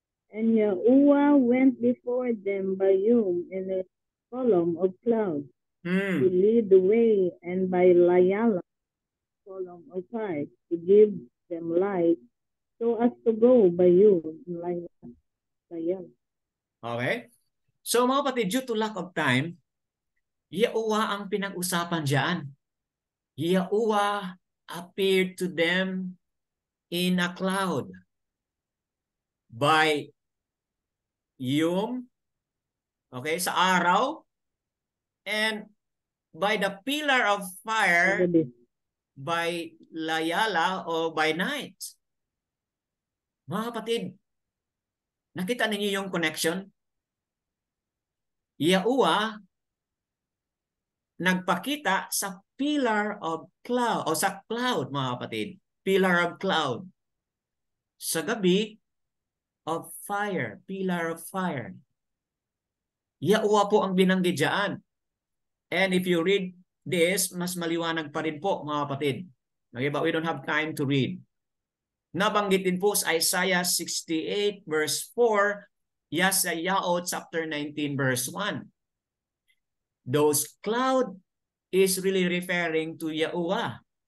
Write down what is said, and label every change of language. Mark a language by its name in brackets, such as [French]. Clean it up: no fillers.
[English] And Yahuwah went before them by Yom in a column of clouds to lead the way, and by Layala, column of fire, to give them light, so as to go by Yom in Layala. Okay. So [Filipino] mga kapatid, [English] due to lack of time, [Filipino] Yahuwah ang pinag-usapan diyan. [English] Yahuwah appeared to them in a cloud by Yom, okay, [Filipino] sa araw, [English] and by the pillar of fire by layala o by night. [Filipino] Mga kapatid, nakita ninyo yung connection? Yahuwah nagpakita sa [English] pillar of cloud [Filipino] o sa cloud, mga kapatid. [English] Pillar of cloud. [Filipino] Sa gabi [English] of fire, pillar of fire. [Filipino] Yahuwah po ang binanggit diyan. [English] And if you read this, [Filipino] mas maliwanag pa rin po, mga kapatid. [English] Okay, but we don't have time to read. [Filipino] Nabanggit din po sa [English] Isaiah 68 verse 4, Yeshayahu chapter 19 verse 1. Those cloud is really referring to Yahuwah.